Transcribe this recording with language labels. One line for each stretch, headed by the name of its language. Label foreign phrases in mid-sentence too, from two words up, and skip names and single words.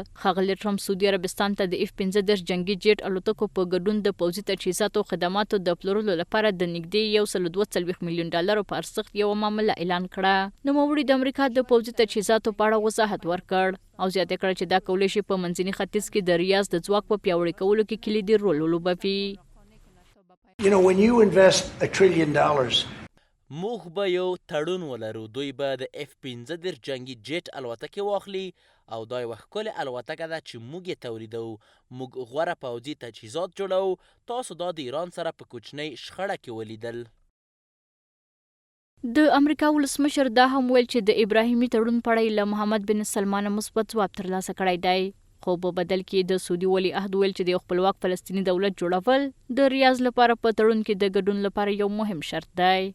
Pashto: ښاغلي ټرمپ سعودي عربستان ته د F-15 جنگي جیټ الوتکو په ګډون د پوځي تجهیزاتو او خدماتو د پلورلو لپاره د نږدې $142 میلیون په ارزښت یوه معامله اعلان کړه. نوموړي د امریکا د پوځي تجهیزاتو په اړه وضاحت ورکړ او زیاته کړه چې دا کولی شي په منځني ختیځ کې د ریاض د ځواک په پیاوړي کولو کې کلیدي رول ولوبوي.
English: when you invest $1 trillion
Pashto: موږ به یو تړون ولرو، دوی به د F-15 جنگي جیټ الوتکې واخلي او دا یوه ښکلې الوتکه ده چې موږ یې تولیدوو. موږ غوره پوځي تجهیزات جوړوو. تاسو دا د ایران سره په کوچنۍ شخړه کې ولیدل. د امریکا ولسمشر دا هم ویل چې د ابراهیمي تړون په اړه له محمد بن سلمان مثبت ځواب ترلاسه کړی دی، خو په بدل کې د سعودي ولیعهد ویل چې د یو خپلواک فلسطیني دولت جوړول د ریاض لپاره په تړون کې د ګډون لپاره یو مهم شرط دی.